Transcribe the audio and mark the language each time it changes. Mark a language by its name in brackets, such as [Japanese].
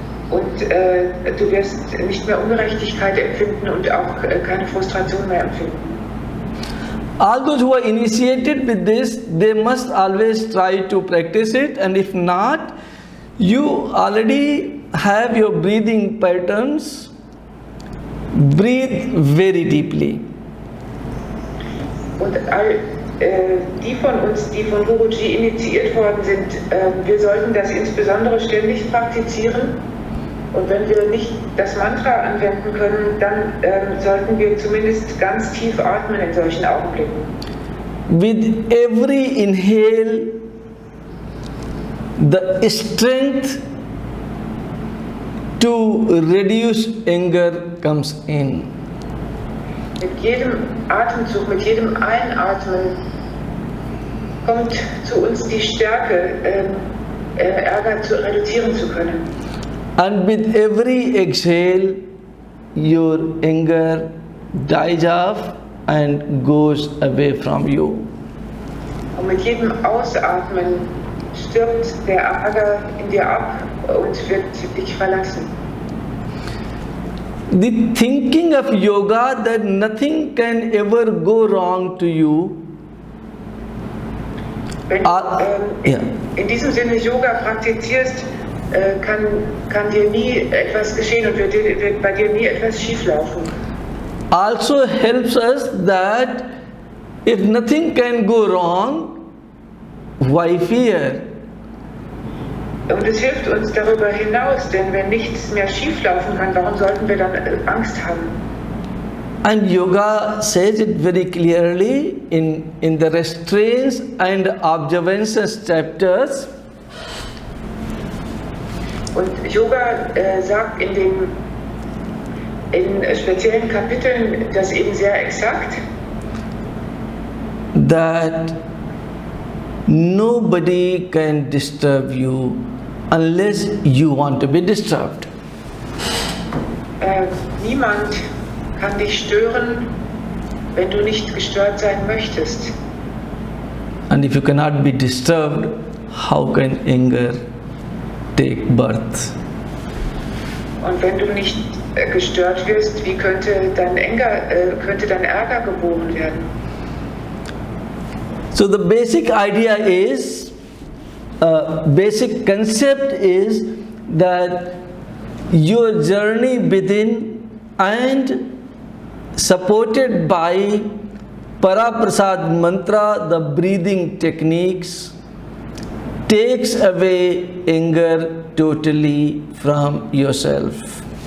[German] Und du wirst nicht mehr Ungerechtigkeit empfinden und auch keine Frustration mehr empfinden. [English] All those who are initiated with this, they must always try to practice it, and if not, you already have your breathing patterns. Breathe very deeply. [German] Und all die von uns, die von Guruji initiiert worden sind, wir sollten das insbesondere ständig praktizieren. Und wenn wir nicht das Mantra anwenden können, dann sollten wir zumindest ganz tief atmen in solchen Augenblicken. [English] With every inhale, the strength to reduce anger comes in. [German] Mit jedem Atemzug, mit jedem Einatmen kommt zu uns die Stärke, Ärger reduzieren zu können. [English] And with every exhale, your anger dies off and goes away from you. [German] Und mit jedem Ausatmen stirbt der Ärger in dir ab und wird dich verlassen. [English] The thinking of yoga that nothing can ever go wrong to you. [German] Wenn du in diesem Sinne Yoga praktizierst, kann dir nie etwas geschehen und wird bei dir nie etwas schieflaufen. [English] Also helps us that if nothing can go wrong, why fear? [German] Und es hilft uns darüber hinaus, denn wenn nichts mehr schieflaufen kann, warum sollten wir dann Angst haben? [English] And yoga says it very clearly in the restraints and observances chapters. [German] Und Yoga sagt in speziellen Kapiteln das eben sehr exakt, [English] that nobody can disturb you unless you want to be disturbed. [German] Niemand kann dich stören, wenn du nicht gestört sein möchtest. [English] And if you cannot be disturbed, how can anger take birth? [German] Und wenn du nicht gestört wirst, wie könnte dein Ärger geboren werden? [English] So the basic idea is, basic concept is that your journey within and supported by Paraprasad mantra, the breathing techniques, takes away anger totally from yourself.